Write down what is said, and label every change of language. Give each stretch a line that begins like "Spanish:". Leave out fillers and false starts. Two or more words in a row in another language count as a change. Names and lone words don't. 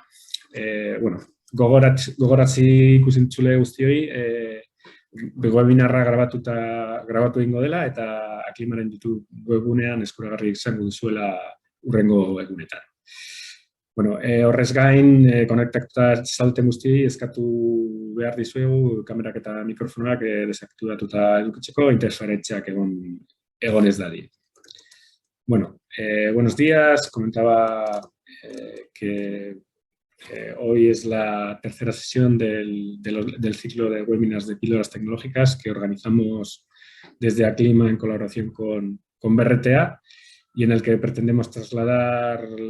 Basque: Bueno, gogoratzi ikusentzule guztioi, webinarra grabatu egingo dela, eta Aklimaren YouTube webunean eskuragarri izango duzuela hurrengo egunetan. Bueno, horrez gain, konektatuta zaudeten guztiei eskatu behar dizuegu kamerak eta mikrofonoak desaktibatuta edukitzeko interferentziak egon ez dadin. Bueno,
Spanish: buenos días. Comentaba que hoy es la tercera sesión del ciclo de webinars de píldoras tecnológicas que organizamos desde Aclima en colaboración con BRTA y en el que pretendemos trasladar